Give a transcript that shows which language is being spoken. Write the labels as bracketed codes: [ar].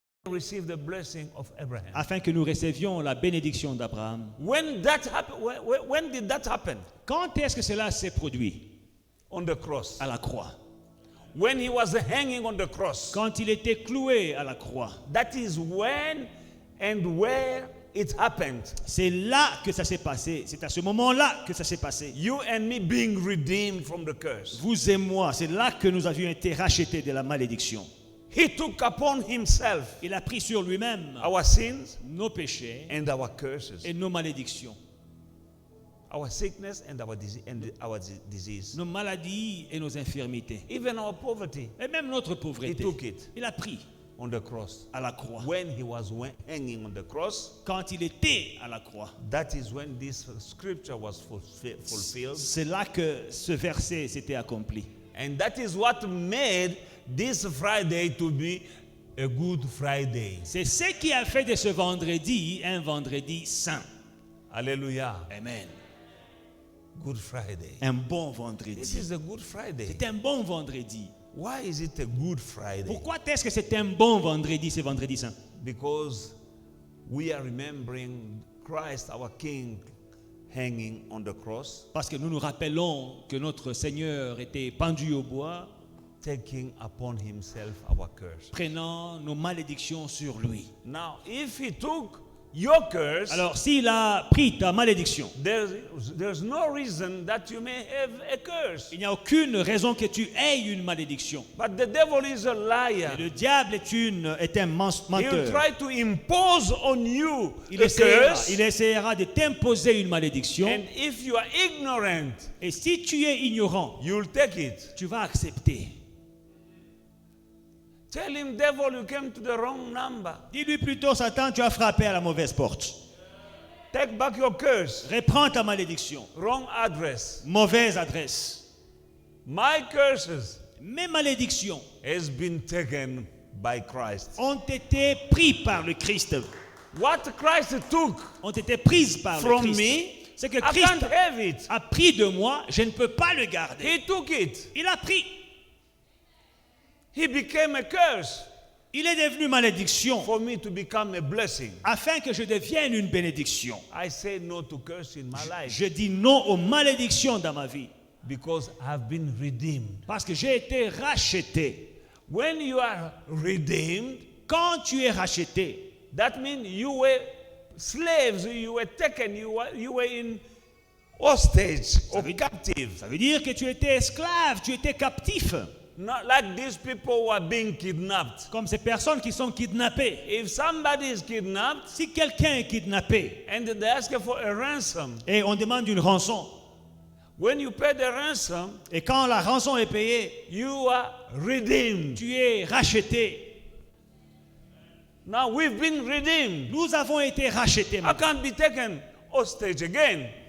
[en] receive the blessing of Abraham. [fr] Afin que nous recevions la bénédiction d'Abraham. [en] When that happened, when did that happen? [fr] Quand est-ce que cela s'est produit? [en] On the cross. [fr] À la croix. [en] When he was hanging on the cross. [fr] Quand il était cloué à la croix. [en] That is when and where it happened. [fr] C'est là que ça s'est passé. C'est à ce moment-là que ça s'est passé. [en] You and me being redeemed from the curse. [fr] Vous et moi, c'est là que nous avions été rachetés de la malédiction. [en] He took upon himself [fr] Il a pris sur lui-même [en] our sins [fr] nos péchés [en] and our curses, [fr] et nos malédictions, [en] our sickness and our disease, [fr] nos maladies et nos infirmités, [en] even our poverty. [fr] et même notre [en] He [fr] pauvreté. [en] took it [fr] Il a pris [en] on the cross. [fr] à la croix. [en] When he was hanging on the cross, [fr] Quand il était à la croix, [en] that is when this scripture was fulfilled. [fr] c'est là que ce verset s'était accompli. [en] And that is what made this Friday to be a good Friday. [fr] C'est ce qui a fait de ce vendredi un vendredi saint. [en] Hallelujah. [fr] Amen. [en] Good Friday. [fr] Un bon [en] This [fr] vendredi. [en] is a good Friday. [fr] C'est un bon vendredi. [en] Why is it a good Friday? [fr] Pourquoi est-ce que c'est un bon vendredi, ce vendredi saint? [en] Because we are remembering Christ, our King, hanging on the cross, [fr] Parce que nous nous rappelons que notre Seigneur était pendu au bois, [en] taking upon himself our curse. [fr] prenant nos malédictions sur lui. [en] Now, if he took your curse, [fr] Alors, s'il a pris ta malédiction, [en] there's no reason that you may have a curse. [fr] il n'y a aucune raison que tu aies une malédiction. [en] But the devil is a [fr] Et [en] liar. [fr] le diable est un [en] He'll [fr] menteur. [en] try to impose on you [fr] Il [en] a [fr] essaiera, [en] curse. [fr] de t'imposer une malédiction. [en] And if you are ignorant, [fr] Et si tu es ignorant, [en] you'll take it. [fr] tu vas accepter. [en] Tell him, devil, you came to the wrong number. [fr] Dis-lui plutôt, Satan, tu as frappé à la mauvaise porte. [en] Take back your curse. [fr] Reprends ta malédiction. [en] Wrong address. [fr] Mauvaise adresse. [en] My curses [fr] Mes malédictions [en] has been taken by Christ. [fr] ont été prises par le Christ. [en] What Christ took [fr] Ont été prises par le [en] from [fr] Christ. [en] me, [fr] C'est que [en] I [fr] Christ [en] can't have it. [fr] a pris de moi, je ne peux pas le garder. [en] He took it. [fr] Il a pris. [en] He became a curse [fr] Il est devenu malédiction [en] for me to become a blessing. [fr] afin que je devienne une bénédiction. [en] I say no to curse in my life [fr] Je dis non aux malédictions dans ma vie [en] because I've been redeemed. [fr] parce que j'ai été racheté. [en] When you are redeemed, [fr] Quand tu es racheté, [en] that means you were slaves, you were taken, you were in hostage or captive. [fr] ça veut dire que tu étais esclave, tu étais captif. [en] Not like these people who are being kidnapped. [fr] Comme ces personnes qui sont kidnappées. [en] If somebody is kidnapped [fr] Si quelqu'un est kidnappé [en] and they ask for a ransom, [fr] et on demande une rançon, [en] When you pay the ransom, [fr] Et quand la rançon est payée, [en] you are redeemed. [fr] tu es racheté. [en] Now we've been redeemed. [fr] Nous avons été rachetés. [en] I can't be taken hostage again.